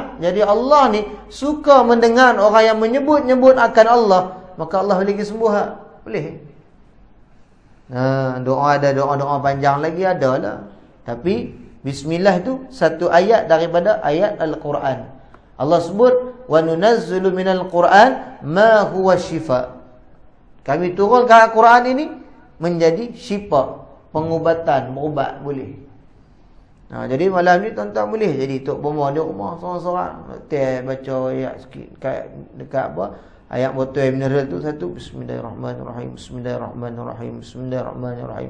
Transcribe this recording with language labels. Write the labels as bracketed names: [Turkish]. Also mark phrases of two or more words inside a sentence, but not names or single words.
[Malay] Jadi Allah ni suka mendengar orang yang menyebut-nyebut akan Allah, maka Allah boleh sembuh. Boleh. Doa ada doa-doa panjang lagi ada lah. Tapi bismillah itu satu ayat daripada ayat Al-Quran. Allah sebut [Arabic] وننزل من القرآن ما هو شفاء. [Malay] Kami turunkan Al-Quran ini menjadi syifa, pengubatan, berubat boleh. Jadi malam ni tuan-tuan boleh jadi tok bomo di rumah seorang-seorang baca ayat sikit dekat apa ayat botol mineral tu satu, [Arabic] بسم الله الرحمن الرحيم بسم الله الرحمن الرحيم بسم الله الرحمن الرحيم.